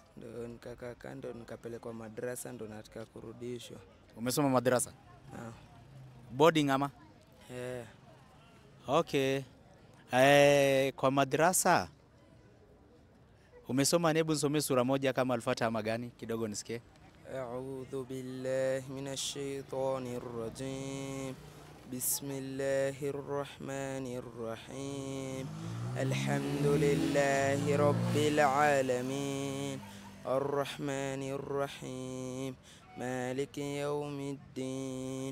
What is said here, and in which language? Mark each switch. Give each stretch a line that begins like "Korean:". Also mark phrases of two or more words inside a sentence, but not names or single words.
Swahili: Ndo nikakaa kando, nikapelekwa madrasa, ndo nataka kurudishwa. Umesoma madrasa? Boarding ama? Okay. Kwa madrasa umesoma, hebu nisomee sura moja kama Al-Fatiha magani kidogo nisikie.
Arabic: أعوذ بالله من الشيطان الرجيم. بسم الله الرحمن الرحيم. الحمد لله رب العالمين. الرحمن الرحيم مالك يوم الدين.